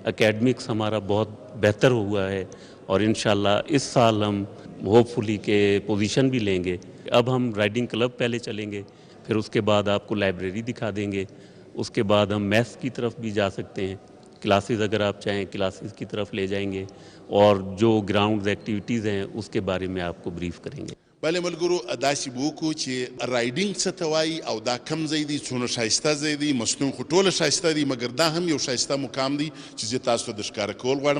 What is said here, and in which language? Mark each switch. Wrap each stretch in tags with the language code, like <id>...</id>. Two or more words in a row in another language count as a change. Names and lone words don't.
<ur>ایکیڈمکس ہمارا بہت بہتر ہوا ہے اور ان شاء اللہ اس سال ہم ہوپفلی کے پوزیشن بھی لیں گے. اب ہم</ur> <en>riding club</en> <ur>پہلے چلیں گے، پھر اس کے بعد آپ کو لائبریری دکھا دیں گے، اس کے بعد ہم میتھس کی طرف بھی جا سکتے ہیں. کلاسز اگر آپ چاہیں کلاسز کی طرف لے جائیں گے اور جو</ur> <en>ground activities</en> <ur>ہیں اس کے بارے میں آپ کو بریف کریں گے.</ur> <ps>بله ملګرو داسې به وکړو چې رایډینګ څه ته وایي او دا کم ځای دی، څونه ښایسته ځای دی. مستون خو ټوله ښایسته دی مګر دا هم یو ښایسته مقام دی چې زه تاسو ته درښکاره کول غواړم.</ps>